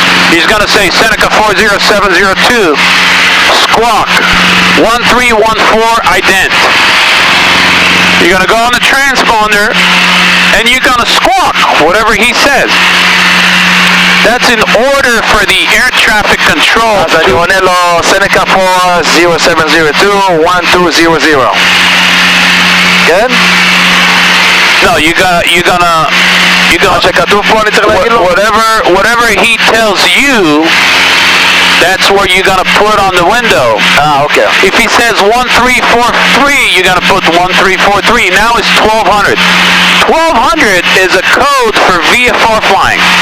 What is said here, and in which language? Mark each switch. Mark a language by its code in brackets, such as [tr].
[en] He's going to say Seneca 40702, squawk, 1314, ident. You're going to go on the transponder, and you're going to squawk, whatever he says. That's in order for the air traffic control. [he] אז אני עונה לו, Seneca 40702, 1200. כן? [en] No, you're gonna [he] שכתוב פה אני צריך להגיד לו? [en] whatever he tells you, that's where you're gonna put on the window. Okay. If he says 1343, you're gonna put 1343. Now it's 1200. 1200 is a code for VFR flying.